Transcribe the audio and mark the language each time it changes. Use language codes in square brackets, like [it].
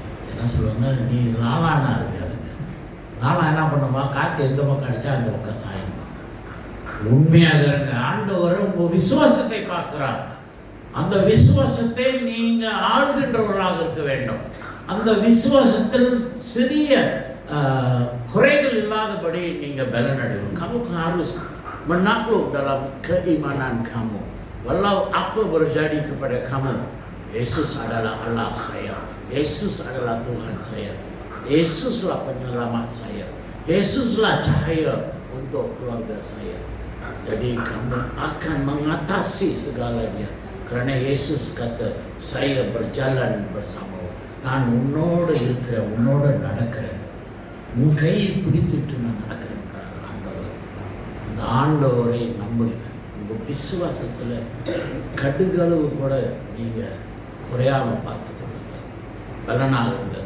[ta] என்ன சொல்லுவாங்க, நீ நாளானா இருக்காதுங்க. நாளா என்ன பண்ணுமா, காற்று எந்த பக்கம் அடித்தா அந்த பக்கம் சாயணும். உண்மையாக இருங்க. ஆண்டவர் உங்கள் விசுவாசத்தை பார்க்குறார். அந்த விசுவாசத்தை நீங்கள் ஆள்கின்றவர்களாக இருக்க வேண்டும். அந்த விசுவாசத்தில் சிறிய குறைகள் இல்லாதபடி நீங்கள் பலன் அடையணும். [ms] Kamu harus menakluk dalam keimanan kamu. Walau apa berjadi kepada kamu, Yesus adalah Allah saya. Yesus adalah Tuhan saya. Yesuslah penyelamat saya. Yesuslah cahaya untuk keluarga saya. Jadi kamu akan mengatasi segalanya. Kerana Yesus kata, saya berjalan bersama. [ta] நான் உன்னோடு இருக்கிறேன், உன்னோடு நடக்கிறேன், உன் கையை பிடித்துட்டு நான் நடக்கிறேன் ஆண்டவர். அந்த ஆண்டவரை நம்புங்க. உங்கள் விசுவாசத்தில் கடுகளவு கூட நீங்கள் குறையாமல் பார்த்துக்கொள்ளுங்க. பலனாக இருங்க.